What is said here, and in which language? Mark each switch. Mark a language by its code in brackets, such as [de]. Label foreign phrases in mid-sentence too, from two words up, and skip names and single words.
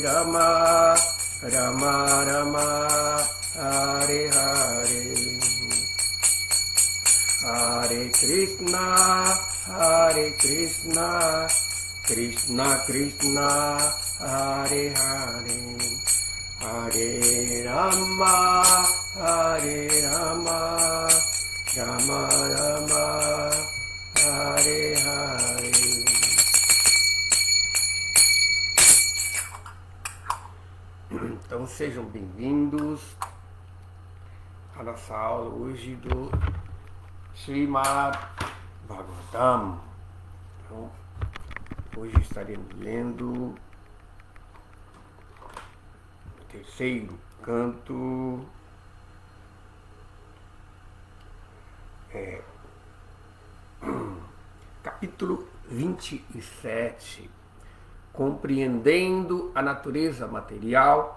[sa] राम राम हरे हरे हरे कृष्ण हरे कृष्ण कृष्ण कृष्ण हरे हरे हरे राम हरे राम राम राम हरे हरे. [pt] Então sejam bem-vindos à nossa aula hoje do Srimad Bhagavatam. Então, hoje estaremos lendo o terceiro canto, capítulo 27, compreendendo a natureza material.